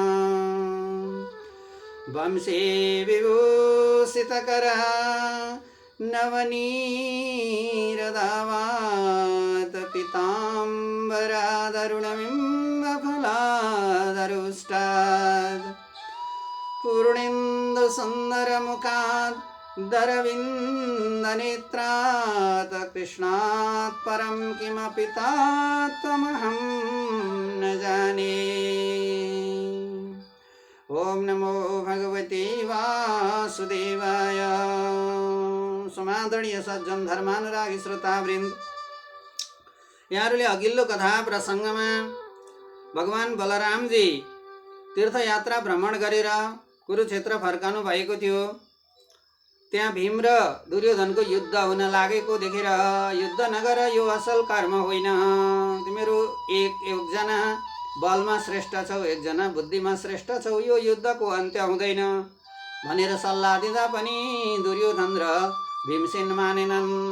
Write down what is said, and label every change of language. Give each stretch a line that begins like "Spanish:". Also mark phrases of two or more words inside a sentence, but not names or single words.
Sanskrit: वंशे विभूषितकर नवनीरदावात पीताम्बरादरुणबिम्बफलादरुष्टात् पूर्णेन्दु सुन्दरमुखात् दरविन्दनेत्रात् कृष्णात् परं किमपि तत्त्वमहं न जाने। ओम नमो भगवते वासुदेवाय।
Nepali: समादरणीय सज्जन धर्मानुरागी श्रोतावृन्द, यहाँहरूले अघिल्लो कथा प्रसङ्गमा भगवान बलरामजी तीर्थयात्रा भ्रमण गरेर कुरुक्षेत्र फर्कनु भएको थियो। त्यहाँ भीम र दुर्योधनको युद्ध हुन लागेको देखेर, युद्ध नगर, यो असल कर्म होइन, तिमीहरू एकजना बलमा श्रेष्ठ छौ, एकजना बुद्धिमा श्रेष्ठ छौ, यो युद्धको अन्त्य हुँदैन भनेर सल्लाह दिँदा पनि दुर्योधन र भीमसेन मानेनन्।